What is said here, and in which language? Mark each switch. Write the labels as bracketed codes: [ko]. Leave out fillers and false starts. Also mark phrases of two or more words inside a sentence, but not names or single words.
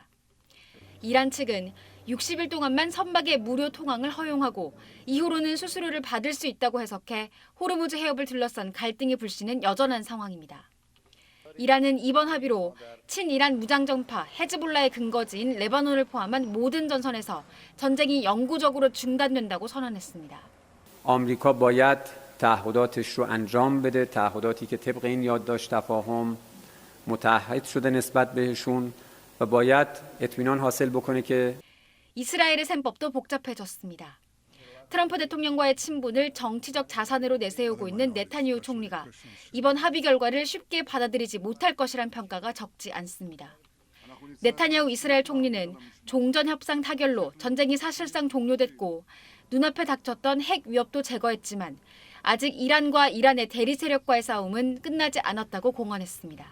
[ko] 이란 측은 60일 동안만 선박의 무료 통항을 허용하고 이후로는 수수료를 받을 수 있다고 해석해 호르무즈 해협을 둘러싼 갈등의 불씨는 여전한 상황입니다. 이란은 이번 합의로 친이란 무장정파 헤즈볼라의 근거지인 레바논을 포함한 모든 전선에서 전쟁이 영구적으로 중단된다고 선언했습니다. [fa] آمریکا باید تعهداتش رو انجام بده تعهداتی که طبق این یادداشت تفاهم متعهد شده نسبت بهشون و باید اطمینان حاصل بکنه که [ko] 이스라엘의 셈법도 복잡해졌습니다. 트럼프 대통령과의 친분을 정치적 자산으로 내세우고 있는 네타냐후 총리가 이번 합의 결과를 쉽게 받아들이지 못할 것이란 평가가 적지 않습니다. 네타냐후 이스라엘 총리는 종전 협상 타결로 전쟁이 사실상 종료됐고 눈앞에 닥쳤던 핵 위협도 제거했지만 아직 이란과 이란의 대리 세력과의 싸움은 끝나지 않았다고 공언했습니다.